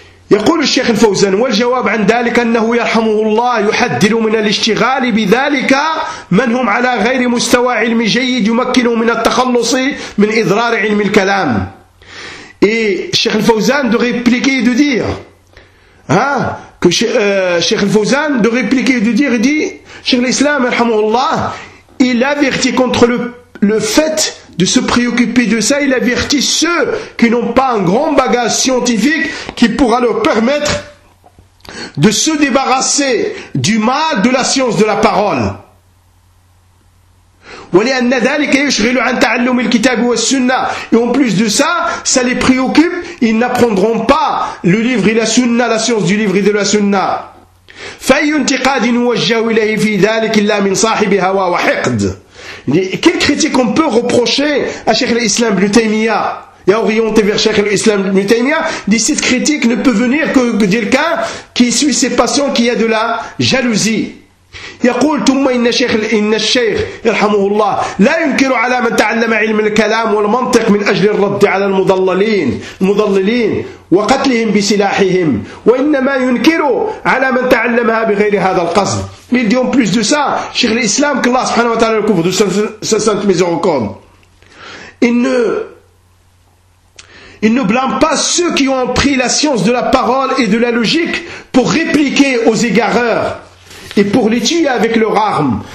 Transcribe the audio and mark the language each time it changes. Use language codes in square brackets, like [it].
[ar] يقول الشيخ الفوزان والجواب عن ذلك أنه يرحمه الله يحذر من الاشتغال بذلك من هم على غير مستوى علم جيد يمكنه من التخلص من إضرار علم الكلام. [fr] Et Cheikh الفوزان de répliquer et de dire que Cheikh al-Fawzan de répliquer et de dire, il dit, Cheikh l'Islam, alhamdoullah, il avertit contre le fait de se préoccuper de ça, il avertit ceux qui n'ont pas un grand bagage scientifique qui pourra leur permettre de se débarrasser du mal de la science de la parole. [ar] ولأن ذلك يشغل عن تعلم الكتاب والسنة [fr] et en plus de ça, ça les préoccupe, ils n'apprendront pas le livre et la سنة, la science du livre et de la سنة. [ar] فأي انتقاد نوجه إليه في ذلك إلا من صاحب هوى وحقد. [fr] Quelle critique on peut reprocher à Cheikh l'Islam Ibn Taymiyyah et orienter vers Cheikh l'Islam Ibn Taymiyyah? Dit cette critique ne peut venir que quelqu'un qui suit ses passions, qui a de la jalousie. [ar] يقول ثم إن الشيخ يرحمه الله لا ينكر على من تعلم علم الكلام والمنطق من أجل الرد على المضللين وقتلهم بسلاحهم وإنما ينكر على من تعلمها بغير هذا القصد. [fr] Il dit en plus de ça, Cheikh l'Islam, que Allah subhanahu wa ta'ala le couvre de sa sainte miséricorde, il ne blâme pas ceux qui ont pris la science de la parole et de la logique pour répliquer aux égareurs et pour les tuer avec leur arme.